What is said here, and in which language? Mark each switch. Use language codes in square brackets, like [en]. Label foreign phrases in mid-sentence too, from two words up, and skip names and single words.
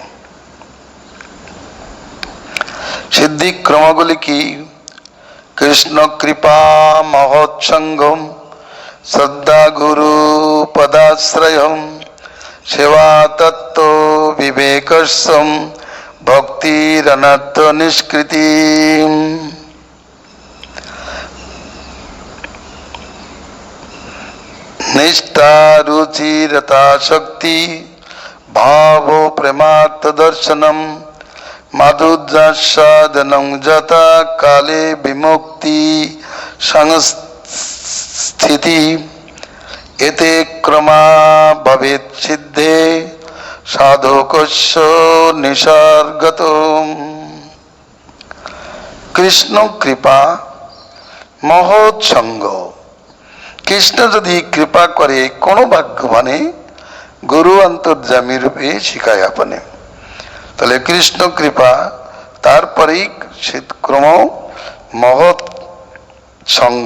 [bn] সিদ্ধিক্রমগুলি কি? [sa] কৃষ্ণ কৃপা মহোৎসঙ্গম, শ্রদ্ধা গুরু পদাশ্রয়ম, সেবা তত্ত্ব বিবেকস্যম, ভক্তিরনর্থ নিষ্কৃতি। निष्ठा रुचि रता शक्ति भाव प्रेमार्थ दर्शनम माधुर्यास्वादनं जता काले विमुक्ति संस्थिति एते क्रमा भवेत् सिद्धे साधकस्य निसर्गतो। कृष्ण कृपा মহোৎসঙ্গ। [bn] কৃষ্ণ যদি কৃপা করে কোনো ভাগ্যবানে গুরু অন্তর্যামী রূপে শিখায় আপনে, তাহলে কৃষ্ণ কৃপা, তারপরেই ক্রম মহৎ সঙ্গ।